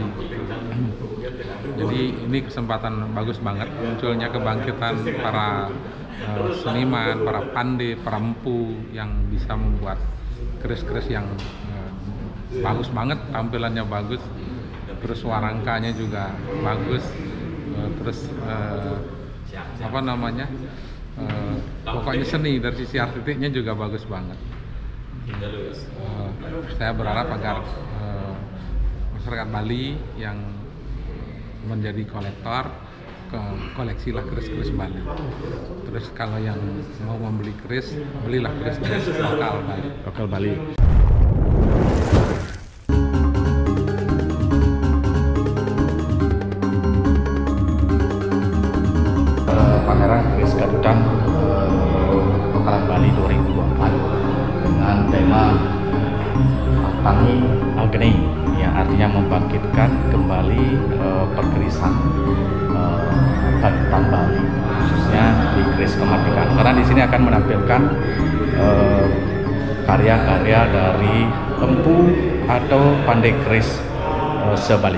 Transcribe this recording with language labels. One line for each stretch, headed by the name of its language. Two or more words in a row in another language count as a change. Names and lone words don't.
Indonesian: Jadi ini kesempatan bagus banget munculnya kebangkitan para seniman, para pandai, para empu yang bisa membuat keris-keris yang bagus banget, tampilannya bagus, terus warangkanya juga bagus, terus apa namanya, pokoknya seni dari sisi artistiknya juga bagus banget. Saya berharap agar masyarakat Bali yang menjadi kolektor koleksilah keris-keris Bali. Terus kalau yang mau membeli keris, belilah keris-keris lokal Bali. Lokal Bali. Pameran keris garudan lokalan Bali 2024 dengan tema Tangi Agni, yang artinya membangkitkan kembali perkerisan garudan Bali, khususnya di keris kemerdekaan. Karena di sini akan menampilkan karya-karya dari empu atau pandai keris se-Bali.